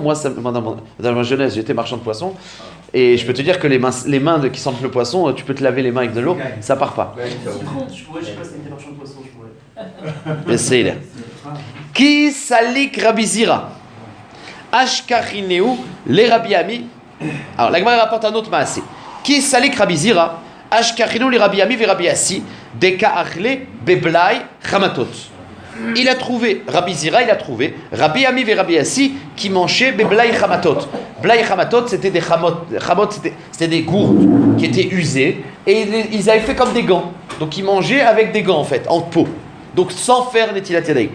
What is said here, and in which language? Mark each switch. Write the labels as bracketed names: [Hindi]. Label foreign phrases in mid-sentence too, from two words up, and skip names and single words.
[French] Moi, dans ma jeunesse, j'étais marchand de poissons. Et je peux te dire que les mains qui sentent le poisson, tu peux te laver les mains avec de l'eau, ça part pas. Je sais pas si t'étais marchand de poisson, je pourrais. Essayez-le. [Aramaic] כי סליק רבי זירא? אשכחינהו לרבי אמי. [French] Alors, la Gemara rapporte un autre maasé. [Aramaic] כי סליק רבי זירא? אשכחינהו לרבי אמי ורבי אסי. דקא אכלי בבלאי חמתות. [French] Il a trouvé, Rabbi Zira, il a trouvé Rabbi Ami ve Rabbi Assi qui mangeaient [Aramaic] בבלאי חמתות. בלאי חמתות, [French] c'était des chamot, c'était des gourdes qui étaient usées et ils avaient fait comme des gants. Donc ils mangeaient avec des gants en fait, en peau. Donc sans faire [Hebrew] נטילת ידיים.